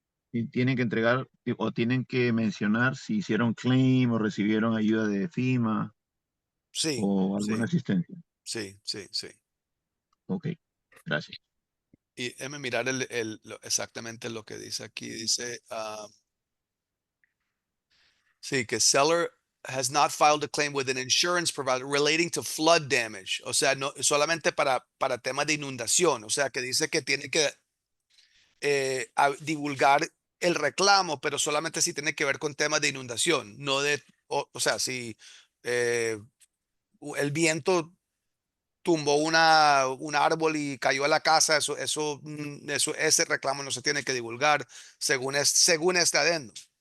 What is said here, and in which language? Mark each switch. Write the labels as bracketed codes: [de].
[es] Y tienen que entregar o tienen que mencionar si hicieron claim o recibieron ayuda de FEMA Sí, o alguna sí, asistencia. sí, sí, sí. Ok, gracias. Y déjame mirar exactamente lo que dice aquí. Dice, sí, que [en] seller has not filed a claim with an insurance provider relating to flood damage. [es] O sea, no solamente para temas de inundación. O sea, que dice que tiene que divulgar el reclamo, pero solamente si tiene que ver con temas de inundación, no de, o sea, si eh, el viento tumbó un árbol y cayó a la casa, ese reclamo no se tiene que divulgar según este adendo.